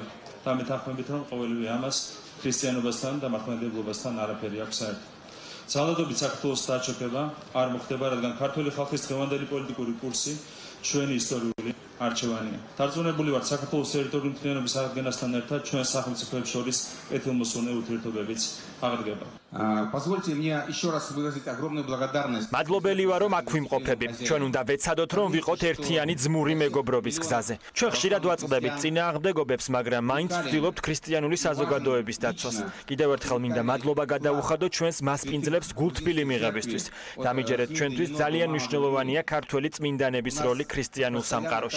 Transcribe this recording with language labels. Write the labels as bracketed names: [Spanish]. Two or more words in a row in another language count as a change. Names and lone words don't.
[Georgian] და მეთანხმებით, რომ ყოველივე ამას ქრისტიანობასთან და მართლმადიდებლობასთან არაფერი აქვს საერთო. ძალადობით საქართველოს დაჩოქება არ მოხდება, რადგან ქართული ხალხის დღევანდელი პოლიტიკური კურსი ჩვენი ისტორიული არჩევანია. დარწმუნებული ვარ, საქართველოს ტერიტორიული მთლიანობის აღდგენასთან ერთად ჩვენ სახელმწიფოებს შორის კეთილმოსურნე ურთიერთობებიც აღდგება. [Russian] Позвольте мне еще раз выразить огромную благодарность. [Georgian] მადლობელი ვარ, რომ აქ ვიმყოფები. ჩვენ უნდა ვეცადოთ, რომ ვიყოთ ერთიანი ძმური მეგობრობის გზაზე. ჩვენ ხშირად ვაწყდებით წინააღმდეგობებს, მაგრამ მაინც ვცდილობთ ქრისტიანული საზოგადოების დაცვას. კიდევ ერთხელ მინდა მადლობა გადაუხადოთ ჩვენს მასპინძლებს გულთბილი მიღებისთვის. დამიჯერეთ ჩვენთვის ძალიან მნიშვნელოვანია ქართველი წმინდანების როლი ქრისტიანულ სამყაროში.